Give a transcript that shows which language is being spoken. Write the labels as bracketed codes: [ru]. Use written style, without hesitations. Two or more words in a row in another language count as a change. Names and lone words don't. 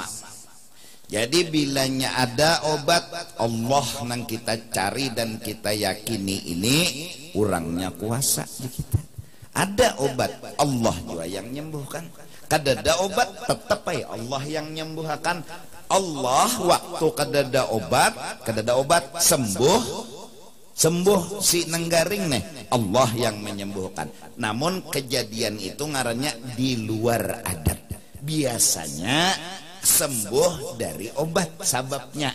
[bjn] Jadi bilanya ada obat Allah nang kita cari dan kita yakini ini orangnya kuasa di kita. Ada obat Allah juga yang menyembuhkan. Kadada obat tetap aja Allah yang menyembuhkan. Allah waktu kadada obat sembuh si nenggaring nih Allah yang menyembuhkan. Namun kejadian itu ngarannya di luar adat. Biasanya sembuh dari obat sababnya.